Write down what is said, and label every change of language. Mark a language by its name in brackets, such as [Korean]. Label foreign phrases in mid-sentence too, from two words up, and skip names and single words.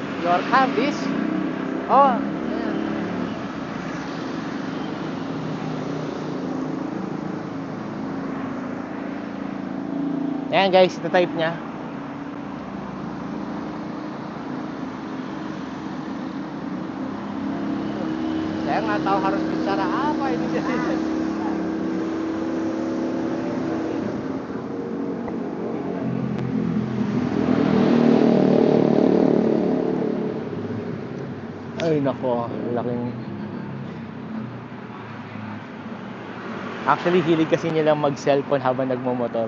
[English] Your car, this? Oh, [Filipino] Ayan guys, ito type niya. [Indonesian] saya nggak tahu harus bicara apa ini. [Filipino] Ay nako, laking... Actually, hilig kasi nilang mag-cellphone habang nagmumotor.